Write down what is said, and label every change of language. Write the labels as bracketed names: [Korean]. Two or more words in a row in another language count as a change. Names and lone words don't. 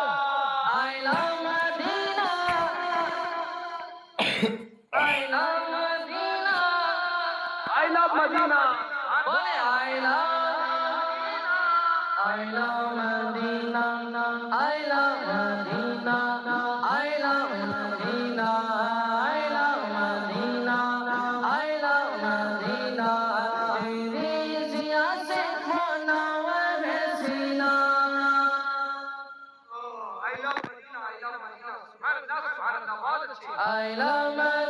[English] I love Medina, I love Medina, I love Medina. Bole I love Medina, I love Medina, I love Medina, I love Medina, I love Medina. [Hindi] तेरी जिया से मुनव्वर है सीना। [English] I love Medina, I love Medina. [Arabic] سبحان الله، سبحان الله, [Hindi] बहुत अच्छी। [English] I love